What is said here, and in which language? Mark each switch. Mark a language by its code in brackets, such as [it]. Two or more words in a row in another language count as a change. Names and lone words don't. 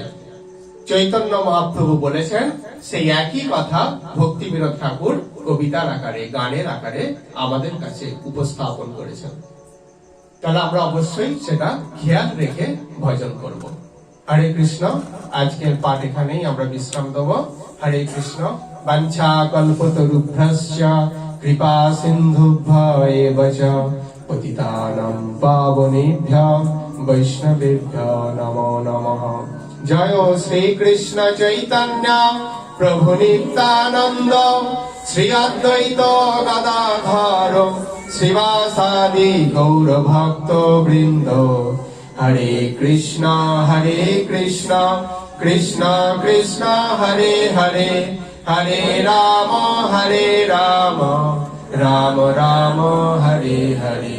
[bn] চৈতন্য মহাপ্রভু বলেছেন, সেই একই কথা ভক্তি বিনোদ ঠাকুর কবিতার আকারে, গানের আকারে আমাদের কাছে উপস্থাপন করেছেন। তাহলে আমরা অবশ্যই সেটা খেয়াল রেখে ভজন করব। হরে কৃষ্ণ। আজকের পাঠ এখানেই আমরা বিশ্রাম দেব। হরে কৃষ্ণ। [sa] বাঞ্ছা কল্পতরুভ্যশ্চ কৃপা সিন্ধুভ্য এব চ পতিতানাং পাবনেভ্যো বৈষ্ণবেভ্যো নমো নমঃ। [bn] জয় শ্রীকৃষ্ণ চৈতন্য প্রভু নিত্যানন্দ, শ্রী অদ্বৈত গদাধর শ্রীবাসাদি গৌর ভক্ত বৃন্দ। [sa] হরে কৃষ্ণ কৃষ্ণ কৃষ্ণ হরে হরে, হরে রাম রাম রাম হরে হরে।